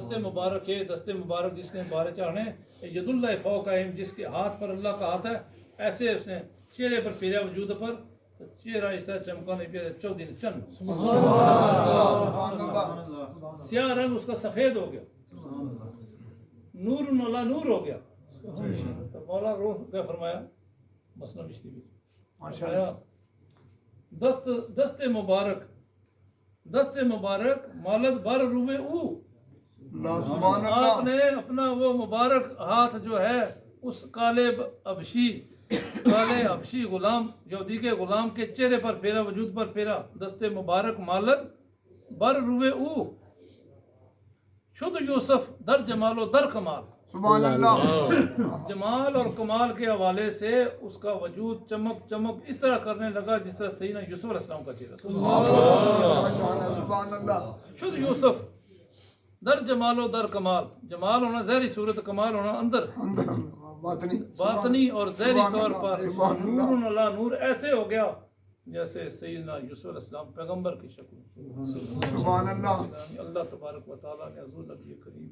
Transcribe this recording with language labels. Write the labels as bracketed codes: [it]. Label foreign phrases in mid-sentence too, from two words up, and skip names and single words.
[ur] دستے مبارک ہے دستے مبارک جس کے بارے چاہنے [ar] ید اللہ فوق اہم [ur] جس کے ہاتھ پر اللہ کا ہاتھ ہے ایسے اس نے چہرے پر پھیرا وجود پر چہرہ اس طرح چمکا نہیں پھیرا 14 دن چند [ar] سبحان اللہ [ur] سیاہ رنگ اس کا سفید ہو گیا نور اللہ نور ہو گیا تو مولا روح کا فرمایا مسئلہ مشتی بھی [ar] ماشاءاللہ [fa] دست مبارک مالت بر روے او [ar] اللہ سبحان [ur] آپ اللہ نے اپنا وہ مبارک ہاتھ جو ہے اس کالے حبشی غلام یہودی کے غلام کے چہرے پر پھیرا وجود پر پھیرا [fa] دست مبارک مالت بر روے او شد یوسف در جمال و در کمال [ar] سبحان اللہ [ur] جمال اور کمال کے حوالے سے اس کا وجود چمک اس طرح کرنے لگا جس طرح سیدنا یوسف [ar] علیہ السلام [ur] کا چہرہ [ar] ماشاءاللہ سبحان اللہ [fa] شد یوسف در جمال و در کمال [ur] جمال ہونا ظاہری صورت کمال ہونا اندر اندر باطنی باطنی اور ظاہری [ar] سبحان [ur] طور [ar] اللہ، [ur] پر [ar] سبحان اللہ۔ [ur] نور اللہ نور ایسے ہو گیا جیسے سیدنا یوسف [ar] علیہ السلام [ur] پیغمبر کی شکل [ar] سبحان اللہ اللہ تبارک و تعالیٰ [ur] نے حضور نبی کریم